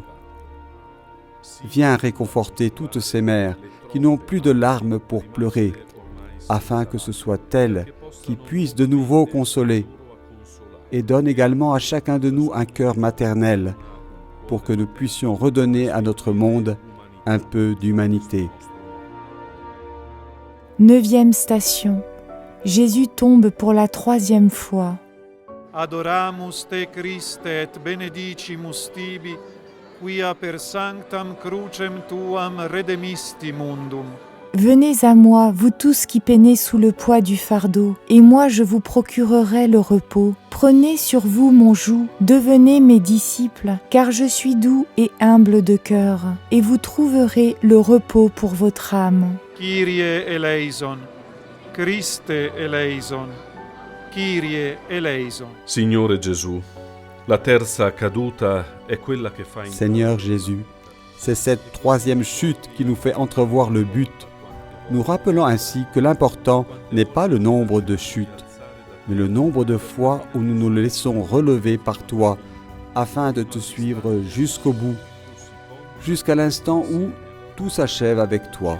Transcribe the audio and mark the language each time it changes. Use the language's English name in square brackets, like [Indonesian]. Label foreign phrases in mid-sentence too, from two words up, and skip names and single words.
[French] Viens réconforter toutes ces mères qui n'ont plus de larmes pour pleurer, afin que ce soit elles qui puissent de nouveau consoler, et donne également à chacun de nous un cœur maternel, pour que nous puissions redonner à notre monde un peu d'humanité. 9e station. Jésus tombe pour la 3e fois. [Latin] Adoramus te Christe et benedicimus tibi, quia per sanctam crucem tuam redemisti mundum. [French] Venez à moi, vous tous qui peinez sous le poids du fardeau, et moi je vous procurerai le repos. Prenez sur vous mon joug, devenez mes disciples, car je suis doux et humble de cœur, et vous trouverez le repos pour votre âme. [Greek] Κύριε ελέησον, Χριστέ ελέησον, Κύριε ελέησον. [Italian] Signore Gesù, la terza caduta è quella che fa [French] Seigneur Jésus, c'est cette 3e chute qui nous fait entrevoir le but, nous rappelant ainsi que l'important n'est pas le nombre de chutes, mais le nombre de fois où nous nous laissons relever par toi, afin de te suivre jusqu'au bout, jusqu'à l'instant où tout s'achève avec toi.